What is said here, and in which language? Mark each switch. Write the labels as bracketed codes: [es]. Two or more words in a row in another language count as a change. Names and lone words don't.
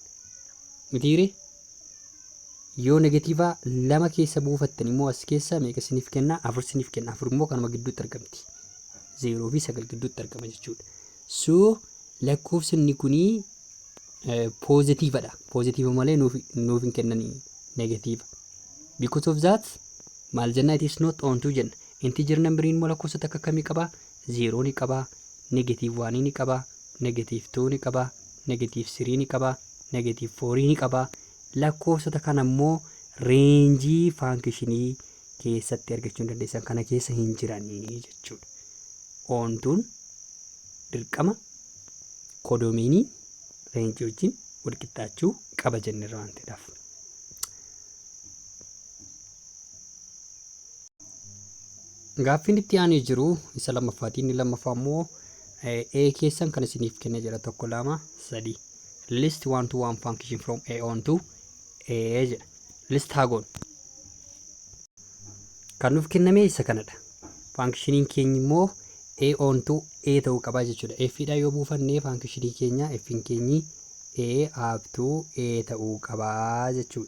[om] Mitiire yoo negative 2 keessa buufattan immoo as keessa meeqa isiniif kenna? 4 isiniif kenna. 4 immoo kanuma gidduutti argamti. 0 fi 9 gidduutti argama jechuudha. So lakkoofsi inni kuni positive dha. Positive malee nuuf hin kennanii negative. [en] Because of that [om] maal jenna? [en] It is not on to jenna. Integer number [om] immoo lakkoofsa takka kamii qaba? 0 ni qaba, negative 1 ni qaba, negative 2 ni qaba, negative 3 ni qaba, negative 4 ni qaba. Lakkoofsota kana immoo reenjii functionii keessatti argachuu hin dandeessan kana keessa hin jiranii jechuudha. Ontuun dirqama kodomiinii reenjii wajjin walqixxaachuu qaba jenneerra waan ta'eedhaaf. Gaaffiin itti aanee jiru isa lammaffaatiin. Inni lammaffaa immoo A keessan kan isiniif kennee jira 1 2 3 [en] list 1 to 1 function from A on to A [om] jedha. List hagoon kan nuuf kenname isa kanadha. Functioniin keenya immoo A [en] on to [om] A ta'uu qaba jechuudha. F dha yoo buufannee functionii keenya F'n keenyi A [en] up to [om] A ta'uu qaba jechuudha.